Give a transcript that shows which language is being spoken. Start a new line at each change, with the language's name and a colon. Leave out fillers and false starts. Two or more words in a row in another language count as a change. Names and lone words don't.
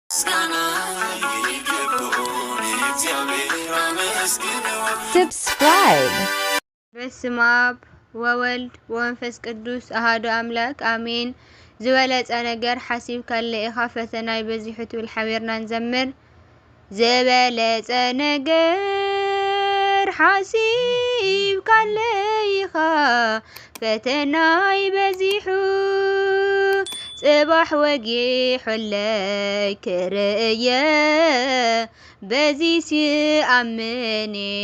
Tigrinya: Subscribe.
Geez: በስመ አብ ወወልድ ወመንፈስ ቅዱስ አሐዱ አምላክ አሜን።
Tigrinya: ዝበለጸ ነገር ሓሲብካ ለኢኻ ፈተና ይበዚሑ ትብል ሓቢርና ንዘምር። ዝበለጸ ነገር ሓሲብካ ለኢኻ ፈተና ይበዚሑ ጽባሕ ወጊሑለይ ክርእየ በዚህ ሲአምኔ